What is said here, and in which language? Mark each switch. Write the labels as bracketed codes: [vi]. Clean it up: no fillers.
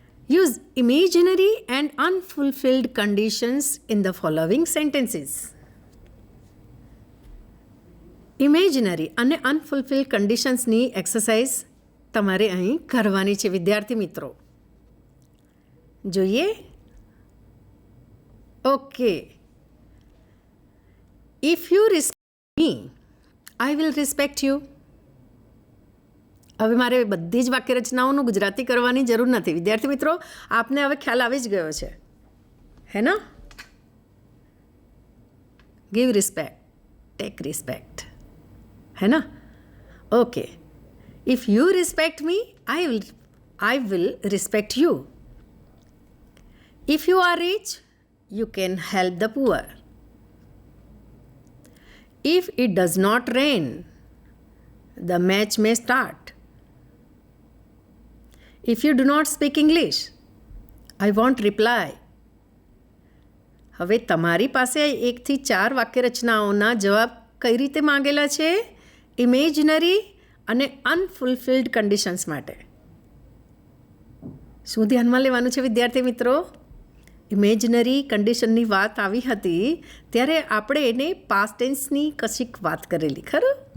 [en] Use imaginary and unfulfilled conditions in the following sentences. [gu] Imaginary અને અનફુલફિલ્ડ કન્ડિશન્સની exercise તમારે અહીં કરવાની છે વિદ્યાર્થી મિત્રો. જોઈએ. Okay. [en] If you respect me I will respect you. [gu] હવે મારે બધી જ વાક્યરચનાઓનું ગુજરાતી કરવાની જરૂર નથી વિદ્યાર્થી મિત્રો, આપને હવે ખ્યાલ આવી જ ગયો છે, હે ના? [en] give respect, take respect, [hi] है ना? [en] Okay. If you respect me I will respect you. If you are rich you can help the poor. If it does not rain the match may start. If you do not speak English I won't reply. [gu] હવે તમારી પાસે 1 થી 4 વાક્યરચનાઓના જવાબ કઈ રીતે માંગેલા છે? Imaginary અને અનફુલફિલ્ડ conditions માટે. શું ધ્યાનમાં લેવાનું છે વિદ્યાર્થી મિત્રો? ઇમેજનરી કન્ડિશનની વાત આવી હતી ત્યારે આપણે એને પાસ્ટ ટેન્સની કશીક વાત કરેલી, ખરું?